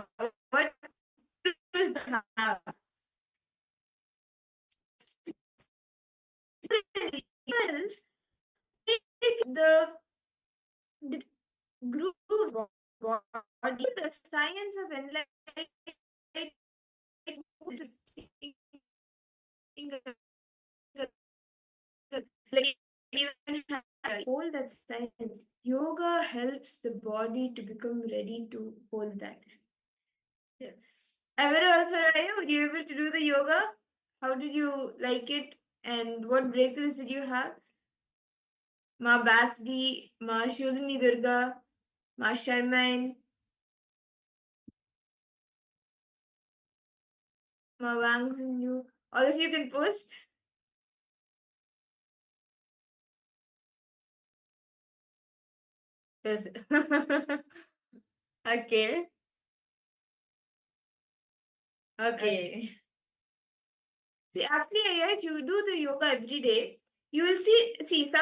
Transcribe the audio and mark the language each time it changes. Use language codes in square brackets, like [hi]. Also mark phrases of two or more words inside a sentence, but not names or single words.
[en] What was the the group body, the science of enlightenment, like even hold that science. Yoga helps the body to become ready to hold that. Yes. Ever Alfaraya, were you able to do the yoga? How did you like it? And what breakthroughs did you have? Ma Basdi, Ma Shodini Durga, Ma Sharmain, Ma Wang Hunyu. All of you can post. Yes. Okay. Okay. See, actually, if you do the yoga every day, you will see.